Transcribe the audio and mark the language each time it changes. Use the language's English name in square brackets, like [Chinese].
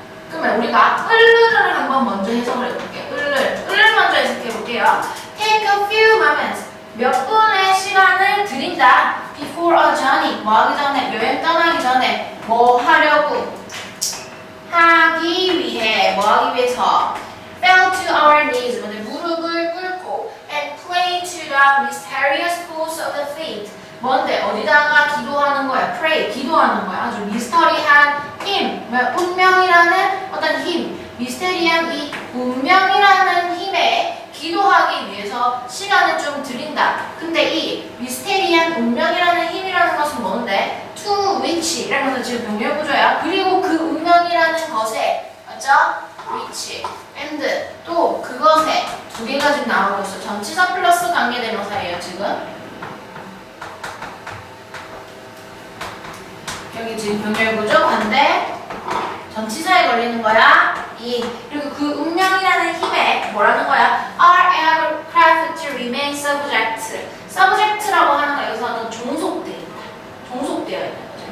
[Korean] 그러면 우리가 을을 한번 먼저 해석을 해볼게요. 을을 먼저 해석해볼게요. [English] Take a few moments. [Korean] 몇 분의 시간을 드린다. [English] Before a journey. [Korean] 뭐 하기 전에, 여행 떠나기 전에 뭐 하려고 하기 위해, 뭐 하기 위해서 [English] fell to our knees. [Korean] 무릎을 꿇고 [English] and pray to the mysterious cause of the faith. [Korean] 뭔데? 어디다가 기도하는 거야? pray, 기도하는 거야. 아주 미스터리한 힘, 운명이라는 어떤 힘, 미스테리한 이 운명이라는 힘에 기도하기 위해서 시간을 좀 드린다. 근데 이 미스테리한 운명이라는 힘이라는 것은 뭔데? to which 이라면서 지금 병렬 구조야. 그리고 그 운명이라는 것에, 맞죠? which, and 또 그것에 두 개가 지금 나오고 있어. 전치사 플러스 관계대명사예요, 지금. 여기 지금 병렬구조 반대 전치사에 걸리는 거야. 그리고 그 운명이라는 힘에 뭐라는 거야? [English] Are aircraft to remain subject. [Korean] subject라고 하는 거 여기서는 종속되어 있는 거죠.